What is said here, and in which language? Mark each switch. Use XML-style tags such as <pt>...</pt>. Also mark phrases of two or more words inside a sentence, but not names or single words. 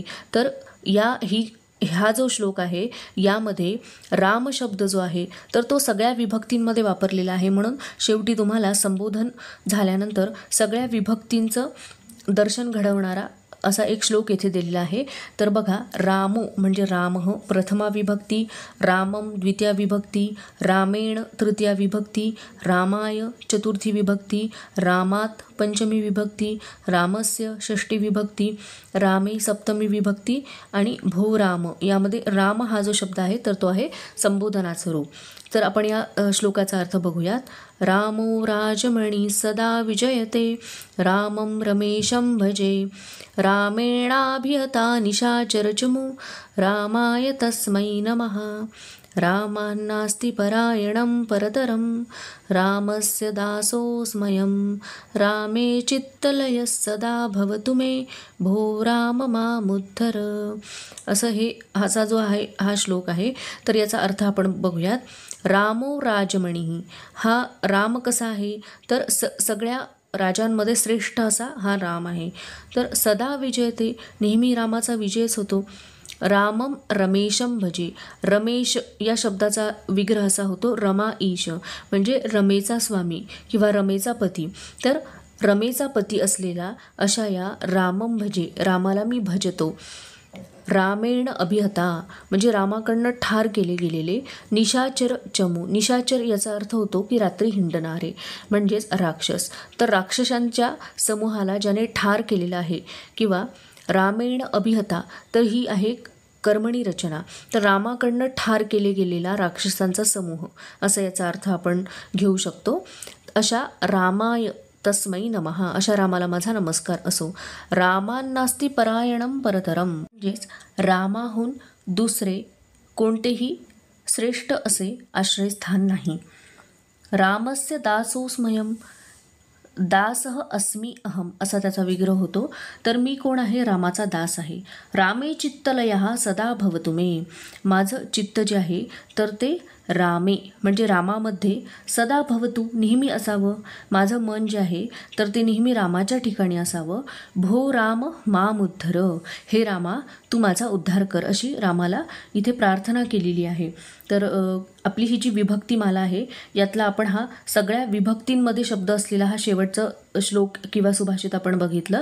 <mr>तर हा जो श्लोक आहे यामध्ये राम शब्द जो आहे तर तो सगळ्या विभक्तींमध्ये वापरलेला आहे. म्हणून शेवटी तुम्हाला संबोधन झाल्यानंतर सगळ्या विभक्तींचं दर्शन घडवणारा असा एक श्लोक येथे दिलेला आहे. तर बघा, रामो म्हणजे रामः प्रथमा विभक्ती, रामम द्वितीया विभक्ती, रामेण तृतीया विभक्ती, रामाय चतुर्थी विभक्ती, रामात पंचमी विभक्ती, रामस्य षष्ठी विभक्ती, रामे सप्तमी विभक्ती आणि</mr> <sa>भो राम.</sa> <mr>यामध्ये राम हा जो शब्द आहे तर तो आहे संबोधनाचं रूप. तर आपण या श्लोकाचा अर्थ बघूयात.</mr> <sa>रामो राजमणी सदा विजयते, रामं रमेशं भजे, रामेणाभिहता निशाचरचमु, रामाय तस्मै नमः. रामान्नास्ति परायणं परतरं, रामस्य दासोऽस्म्यहं, रामे चित्तलयः सदा भवतु मे, भो राम मामुद्धर.</sa> <mr>असं असा जो आहे हा श्लोक आहे. तर याचा अर्थ आपण बघूयात.</mr> <sa>रामो राजमणी,</sa> <mr>हा राम कसा आहे तर सगळ्या राजांमध्ये श्रेष्ठ असा हा राम आहे. तर</mr> <sa>सदा विजयते,</sa> <mr>नेहमी रामाचा विजयच होतो.</mr> <sa>रामम रमेशम भजे,</sa> <mr>रमेश या शब्दाचा विग्रह असा होतो</mr> <sa>रमा ईश,</sa> <mr>म्हणजे रमेचा स्वामी किंवा रमेचा पती. तर रमेचा पती असलेला अशा या</mr> <sa>रामम भजे,</sa> <mr>रामाला मी भजतो.</mr> <sa>रामेण अभिहता</sa> <mr>म्हणजे रामाकडनं ठार केले गेलेले,</mr> <sa>निशाचर चमू,</sa> <mr>निशाचर याचा अर्थ होतो की रात्री हिंडणारे म्हणजेच राक्षस. तर राक्षसांच्या समूहाला ज्याने ठार केलेलं आहे किंवा</mr> <sa>रामेण अभिहता</sa> <mr>तर ही आहे कर्मणी रचना. तर रामाकडनं ठार केले गेलेला राक्षसांचा समूह असा याचा अर्थ आपण घेऊ शकतो. अशा</mr> <sa>रामाय तस्मै नमः,</sa> <mr>अशा रामाला माझा नमस्कार असो.</mr> <sa>रामान्नास्ति परायणं परतरम</sa> <mr>म्हणजेच रामाहून दुसरे कोणतेही श्रेष्ठ असे आश्रयस्थान नाही.</mr> <sa>रामस्य दासोऽस्म्यहं, दासः अस्मि अहम</sa> <mr>असा त्याचा विग्रह होतो. तर मी कोण आहे? रामाचा दास आहे.</mr> <sa>रामे चित्तलयः सदा भवतु मे,</sa> <mr>माझं चित्त जे आहे तर ते रामे म्हणजे रामामध्ये</mr> <sa>सदा भवतु</sa> <mr>नेहमी असावं. माझं मन जे आहे तर ते नेहमी रामाच्या ठिकाणी असावं.</mr> <sa>भो राम मामुद्धर,</sa> <mr>हे रामा तू माझा उद्धार कर, अशी रामाला इथे प्रार्थना केलेली आहे. तर आपली ही जी विभक्तीमाला आहे यातला आपण हा सगळ्या विभक्तींमध्ये शब्द असलेला हा शेवटचं श्लोक किंवा सुभाषित आपण बघितलं.</mr>